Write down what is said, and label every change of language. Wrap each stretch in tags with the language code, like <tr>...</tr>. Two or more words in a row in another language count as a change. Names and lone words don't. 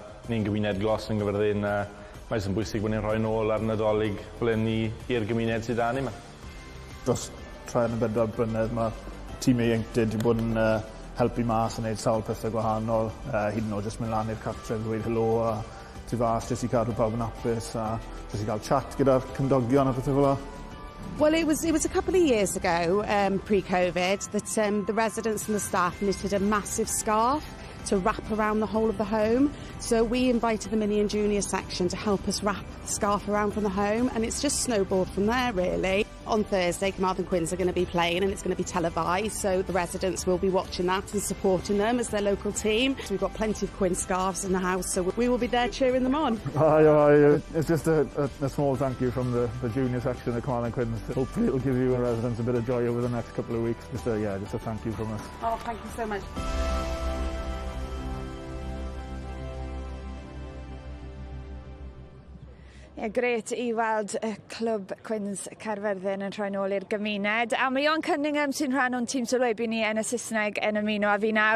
<cy>Ni'n gymuned glos yn Gyfyrddin. Mae'n bwysig bod ni'n rhoi nôl ar Nadolig fel ni i'r gymuned sydd â ni yma. Dros 3 neu 4 blynedd mae tîm ieuenctid wedi bod yn helpu mas yn gwneud sawl pethau gwahanol. Hyd yn oed jyst mynd lan i'r cartref, dweud helo a tu fas, jyst i cadw pawb yn hapus a jyst i gael chat gyda'r cymdogion a pethau fel yna.</cy> <en>Well, it was a couple of years ago, pre-COVID, that the residents and the staff knitted a massive scarf to wrap around the whole of the home. So we invited the mini and junior section to help us wrap the scarf around from the home, and it's just snowballed from there, really. On Thursday, Carmarthen Quins are going to be playing, and it's going to be televised, so the residents will be watching that and supporting them as their local team. So we've got plenty of Quins scarves in the house, so we will be there cheering them on. It's just a small thank you from the junior section of Carmarthen Quins. Hopefully it'll give you residents a bit of joy over the next couple of weeks. Just a thank you from us. Oh, thank you so much.</en> <cy>Gret i weld y clwb Quins Caerfyrddin yn troi nôl i'r gymuned. A mae Iwan Cunningham sy'n rhan o'n tîm sylwebu ni yn y Saesneg yn ymuno a fi nawr.</cy>